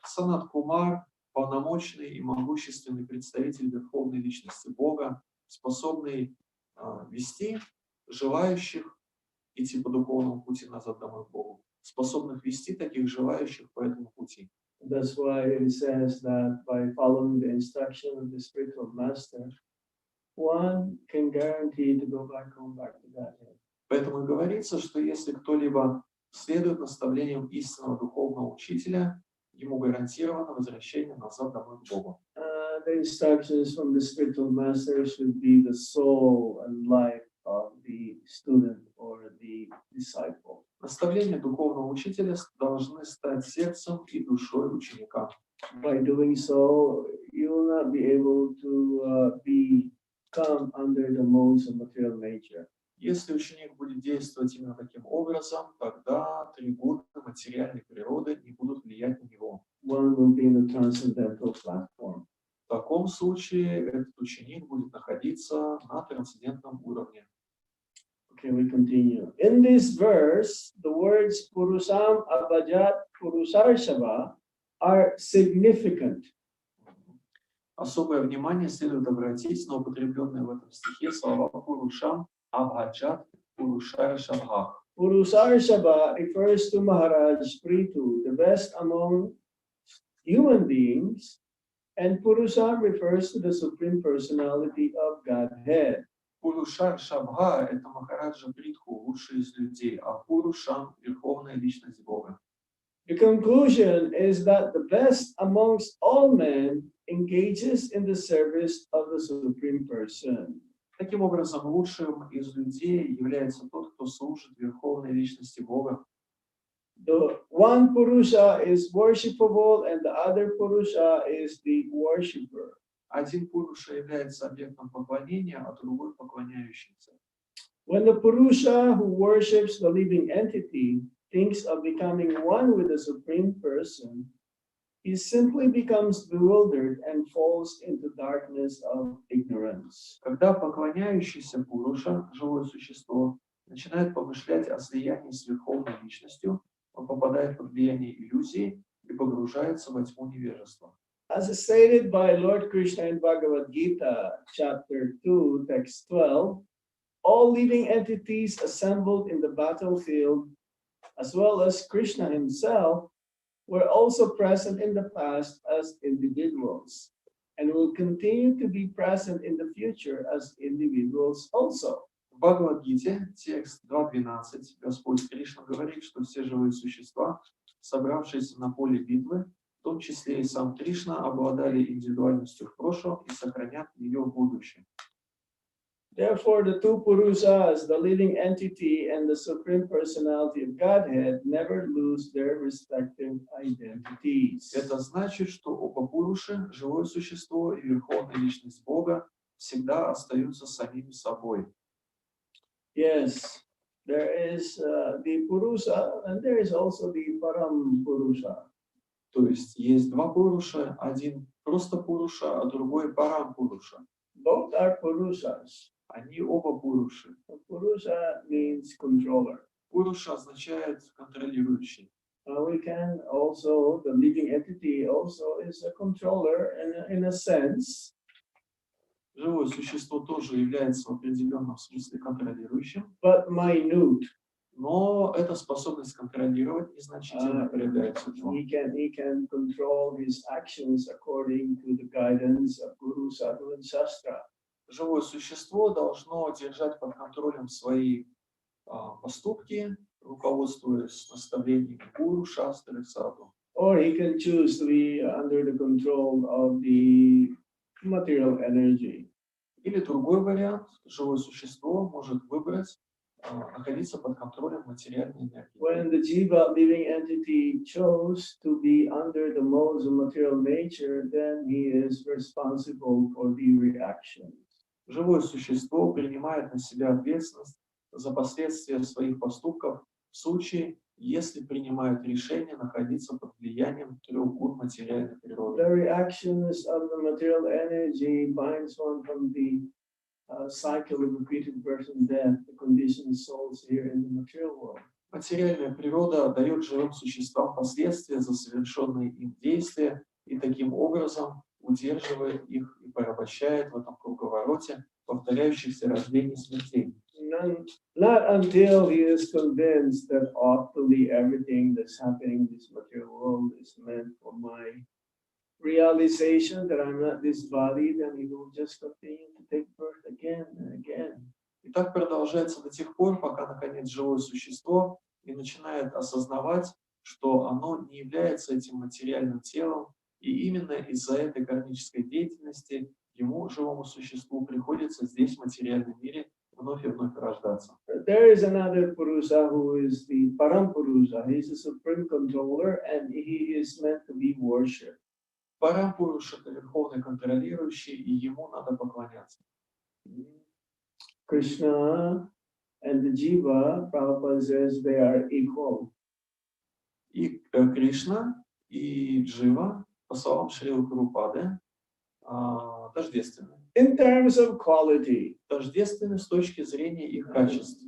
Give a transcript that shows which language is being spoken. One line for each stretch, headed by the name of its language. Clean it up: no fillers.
Russian: Санат Кумар – полномочный и могущественный представитель Верховной Личности Бога, способный вести желающих идти по духовному пути назад домой к Богу, способных вести таких желающих по этому пути.
English: That's why it says that by following the instruction of the spiritual master, one can guarantee to go back home, back to Godhead.
Russian: Поэтому и говорится, что если кто-либо следует наставлениям истинного духовного учителя, ему гарантировано возвращение назад домой к Богу.
English: The instructions from the spiritual master should be the soul and life of the student or the disciple.
Russian: Наставления духовного учителя должны стать сердцем и душой ученика.
English: By doing so, you will not be able to come under the modes of material nature.
Russian: Если ученик будет действовать именно таким образом, тогда атрибуты материальной природы не будут влиять на него.
English: One will be in the transcendental platform.
Russian: В таком случае этот ученик будет находиться на трансцендентном уровне.
English: Okay, we continue. In this verse, the words Purusam Abhajat Purusarshava are significant.
Russian: Особое внимание следует обратить на употребленные в этом стихе слова Пурушам Абхаджат Пурушаршабхах.
English: Purusarshava refers to Maharaj Prithu, the best among human beings, and Purusam refers to the Supreme Personality of Godhead.
Russian: Пурушар Шабха – это Махараджа Притху, лучший из людей, а Пурушам – верховная личность Бога.
English: The conclusion is that the best amongst all men engages in the service of the Supreme Person.
Russian: Таким образом, лучшим из людей является тот, кто служит верховной личности Бога.
English: The one Purusha is worshipable and the other Purusha is the worshipper.
Russian: Один Пуруша является объектом поклонения, а другой поклоняющийся.
English: When the Purusha who worships the living entity thinks of becoming one with the Supreme Person, he simply becomes bewildered and falls into darkness of ignorance.
Russian: Когда поклоняющийся Пуруша, живое существо, начинает помышлять о слиянии с верховной личностью, он попадает под влияние иллюзии и погружается во тьму невежества.
English: As stated by Lord Krishna in Bhagavad Gita, chapter 2, text 12, all living entities assembled in the battlefield, as well as Krishna himself, were also present in the past as individuals, and will continue to be present in the future as individuals also.
Russian: В Бхагавадгите, текст 2.12, Господь Кришна говорит, что все живые существа, собравшиеся на поле битвы, том числе и сам Кришна, обладали индивидуальностью в прошлом и сохранят ее в будущем.
English: Therefore, the two Purusas, the living entity and the Supreme Personality of Godhead, never lose their respective identities.
Russian: Это значит, что оба Пуруши, живое существо и Верховная Личность Бога, всегда остаются самими собой.
English: Yes, there is the Purusa and there is also the Param Purusha.
Russian: То есть два Пуруша, один просто Пуруша, а другой Парам Пуруша.
English: Both are Purusas.
Russian: Они оба Пуруши.
English: Purusha means controller.
Russian: Пуруша означает контролирующий.
English: We can also, the living entity also is a controller in a sense.
Russian: Живое существо тоже является в определенном смысле контролирующим.
English: But minute.
Russian: Но эта способность контролировать незначительно проявляется в нем.
English: He can control his actions according to the guidance of Guru, Sadhu and Shastra.
Russian: Живое существо должно держать под контролем свои поступки, руководствуясь наставлениями гуру, шастры, саду.
English: Or he can choose to be under the control of the material energy.
Russian: Или другой вариант, живое существо может выбрать находиться под контролем материальной энергии.
English: When the jiva living entity chose to be under the modes of material nature, then he is responsible for the reactions.
Russian: Живое существо принимает на себя ответственность за последствия своих поступков в случае, если принимает решение находиться под влиянием трех гун материальной природы.
English: The reactions of the material energy binds one from the cycle of repeated birth and death, the conditioned souls here in the material world.
Russian: Материальная природа дает живым существам последствия за совершенные им действия и таким образом удерживает их и порабощает в этом круговороте повторяющихся рождений и смертей.
English: Not until he is convinced that utterly everything that's happening in this material world is meant for my realization that I'm not this body, then he will just continue to take birth again and again.
Russian: И так продолжается до тех пор, пока, наконец, живое существо не начинает осознавать, что оно не является этим материальным телом, и именно из-за этой кармической деятельности ему, живому существу, приходится здесь, в материальном мире, вновь и вновь рождаться.
English: There is another Purusa who is the Param Purusa. He is the supreme controller and he is meant to be worshipped.
Russian: Парам Пуруша — это верховный контролирующий, и ему надо поклоняться.
English: Krishna and the Jiva, Prabhupada says they are equal.
Russian: И Кришна, и Джива, по словам Шрилы Прабхупады, тождественны.
English: In terms of quality,
Russian: Тождественны с точки зрения их качеств.